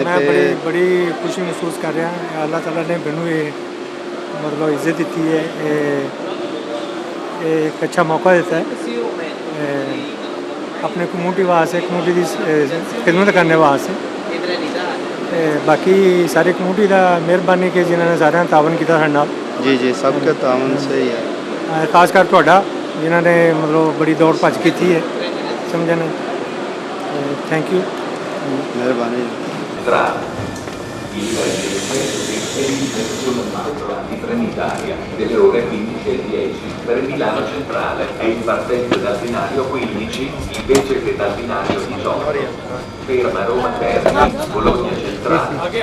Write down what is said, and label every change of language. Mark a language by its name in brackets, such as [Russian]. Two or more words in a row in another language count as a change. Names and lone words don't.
[Urdu] میں بڑی خوشی محسوس کر رہا ہوں۔ اللہ تعالیٰ نے مینوں یہ مطلب عزت دیتی ہے، ایک اچھا موقع دیتا ہے اپنے کمیونٹی واسطے، کمیونٹی کی خدمت کرنے واسطے۔ باقی ساری کمیونٹی کا مہربانی کہ جنہوں نے سارے تعاون کیا سارے نال۔ جی جی، سب کے تعاون سے ہی ہے، خاص کر تہاڈا جنہوں نے مطلب بڑی دوڑ بھج کی ہے، سمجھنے [English] thank you, [Urdu] مہربانی۔ [Italian] sul macro di Trenitalia delle ore 15:10 per Milano Centrale è in partenza dal binario 15 invece che dal binario 18. Ferma Roma Termini, Bologna Centrale.